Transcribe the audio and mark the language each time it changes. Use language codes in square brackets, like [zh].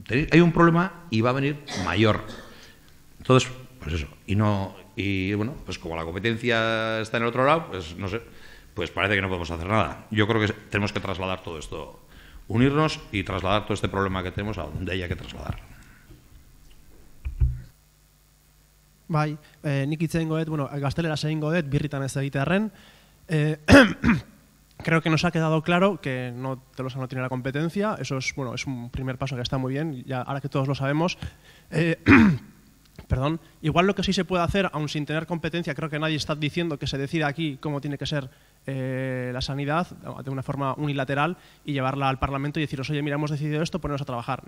[es] hay un problema y va a venir mayor. Entonces, pues eso, y bueno, pues como la competencia está en el otro lado, pues no sé, pues parece que no podemos hacer nada. Yo creo que tenemos que trasladar todo esto, unirnos y trasladar todo este problema que tenemos a donde haya que trasladar. [eu] Bai, nik hitz egingo dut, bueno, gazteleraz egingo dut, birritan ez egitearren. [es] Creo que nos ha quedado claro que Tolosa no tiene la competencia, eso es, bueno, es un primer paso que está muy bien, ya ahora que todos lo sabemos. Perdón, igual lo que sí se puede hacer, aun sin tener competencia, creo que nadie está diciendo que se decida aquí cómo tiene que ser la sanidad de una forma unilateral y llevarla al Parlamento y deciros, oye, mira, hemos decidido esto, ponernos a trabajar.